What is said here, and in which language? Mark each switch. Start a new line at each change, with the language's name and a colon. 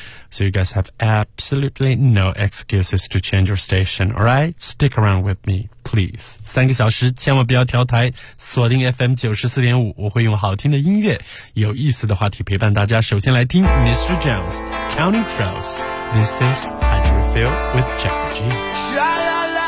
English: So you guys have absolutely no excuses to change your station, alright? Stick around with me, please.
Chinese: 三个小时千万不要调台，锁定 FM 94.5，我会用好听的音乐，有意思的话题陪伴大家。首先来听 Mr. Jones, Counting Crows.
English: This is I Drew Phil with Jeff G.